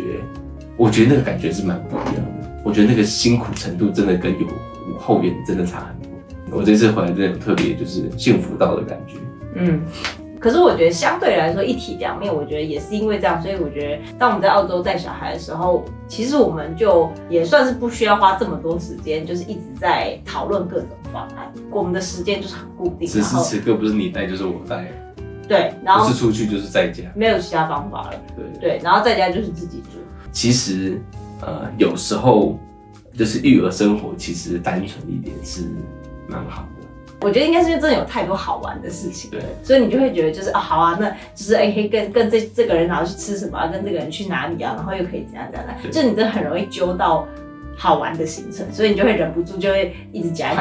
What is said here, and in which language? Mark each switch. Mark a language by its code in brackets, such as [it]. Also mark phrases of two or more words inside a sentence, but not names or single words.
[zh] 我覺得那個感覺是蠻不一樣的。我覺得那個辛苦程度真的跟有後援真的差很多。我這次回來真的有特別就是幸福到的感覺。可是我覺得相對來說一體兩面，我覺得也是因為這樣，所以我覺得當我們在澳洲帶小孩的時候，其實我們就也算是不需要花這麼多時間，就是一直在討論各種方案。我們的時間就是很固定，此时此刻不是你帶就是我帶，对，然后不是出去就是在家，沒有其他方法了。对，然後在家就是自己煮。其實有時候就是育兒生活，其實單純一點是蠻好的。我覺得應該是因為真的有太多好玩的事情，對，所以你就會覺得就是啊好啊，那就是可以跟這個人然後去吃什麼，跟這個人去哪裡啊，然後又可以怎樣，就你真的很容易揪到好玩的行程，所以你就會忍不住就會一直加。